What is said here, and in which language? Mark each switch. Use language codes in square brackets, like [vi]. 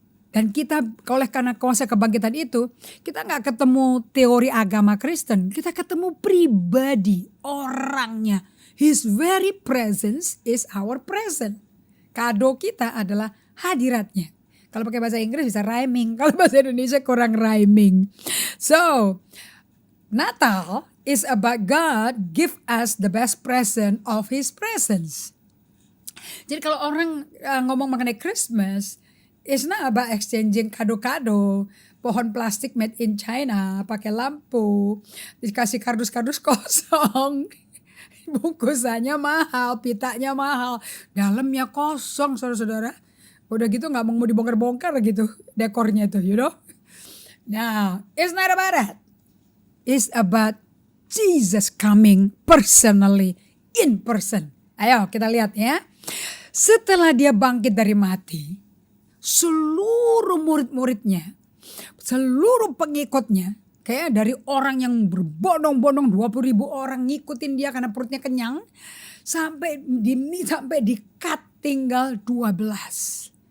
[id] Dan kita oleh karena kuasa kebangkitan itu, kita gak ketemu teori agama Kristen, kita ketemu pribadi, orangnya. [en] His very presence is our present. [id] Kado kita adalah hadiratnya. Kalau pakai bahasa Inggris bisa rhyming, kalau bahasa Indonesia kurang rhyming. [en] So, Natal is about God give us the best present of His presence. [id] Jadi kalau orang ngomong mengenai Christmas, [en] it's not about exchanging [id] kado-kado, pohon plastik [en] made in China, [id] pakai lampu, dikasih kardus-kardus kosong. Bungkusannya mahal, pitanya mahal, dalamnya kosong saudara-saudara. Udah gitu gak mau dibongkar-bongkar gitu dekornya itu, [en] Now, it's not about that. It's about Jesus coming personally, in person. [id] Ayo kita lihat ya. Setelah dia bangkit dari mati, seluruh murid-muridnya, seluruh pengikutnya, kayak dari orang yang berbondong-bondong 20.000 orang ngikutin dia karena perutnya kenyang, sampai di cut tinggal 12.